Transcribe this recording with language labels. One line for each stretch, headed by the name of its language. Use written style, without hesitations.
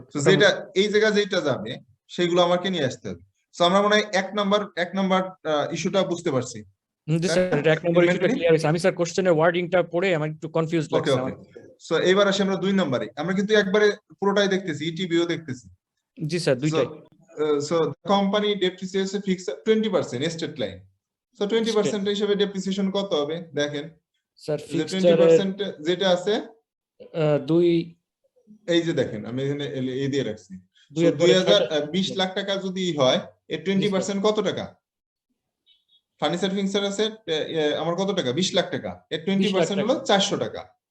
Bangla: তো যেটা এই জায়গা যেটা যাবে সেগুলো আমাকে নিয়ে আসতে হবে। সো আমরা মনে হয় এক নাম্বার ইস্যুটা বুঝতে পারছি। জি স্যার, এটা 1 নম্বর ইস্যুটা ক্লিয়ার হয়েছে। আমি স্যার কোশ্চেনের ওয়ার্ডিংটা পড়ে আমার একটু কনফিউজ ওকে লাগছে ওকে, আমার। সো এইবার আসি আমরা 2 নম্বরে, আমরা কিন্তু একবারে পুরোটাই দেখতেছি, ইটিবিও দেখতেছি। জি স্যার, দুইটাই।
English: So the company depreciates a fixed 20% estate line. So
Bangla: 20% হিসেবে depreciation কত হবে দেখেন, স্যার যে ফিক্সচারের 20% যেটা আছে 2 এই যে দেখেন আমি এখানে এই দিয়ে রাখছি।
English: So
Bangla: 2020 লাখ টাকা যদি হয় এর 20% কত টাকা, ফার্নিচার ফিক্সচার আছে আমার কত টাকা, 20 লাখ টাকা, এর 20% হলো 400 টাকা।